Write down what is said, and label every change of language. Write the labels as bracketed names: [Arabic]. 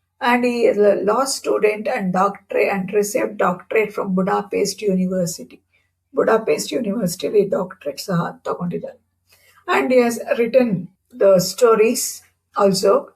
[English] And he is a law student and doctorate and received doctorate from Budapest University. [Kannada] Budapest ಯೂನಿವರ್ಸಿಟಿಯಲ್ಲಿ doctorate ಸಹ ತಗೊಂಡಿದ್ದಾರೆ. [English] And he has written the stories also.